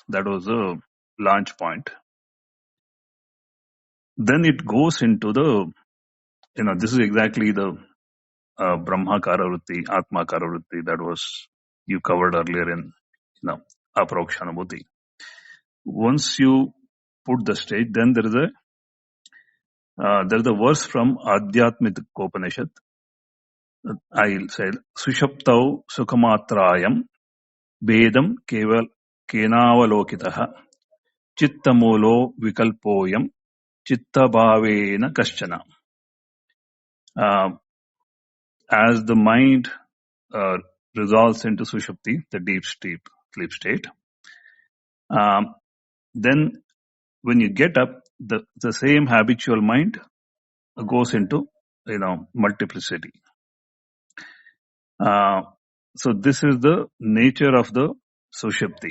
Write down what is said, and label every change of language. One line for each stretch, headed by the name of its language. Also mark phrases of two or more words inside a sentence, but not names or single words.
English: That was the launch point. Then it goes into the, this is exactly the
Sanskrit: Brahma Karavritti, Atma Karavritti
English: that was you covered earlier in, Aparokshanubhuti. Once you put the stage, then there is a verse from Adhyatmik Upanishad. I'll say,
Sanskrit: Sushaptau Sukamatrayam Vedam Kenavalokitaha Chittamulo Vikalpoyam Chitta Bhavena Kaschana.
English: as the mind resolves into Sushupti, the deep sleep state, then when you get up, the same habitual mind goes into, multiplicity. So this is the nature of the Sushupti.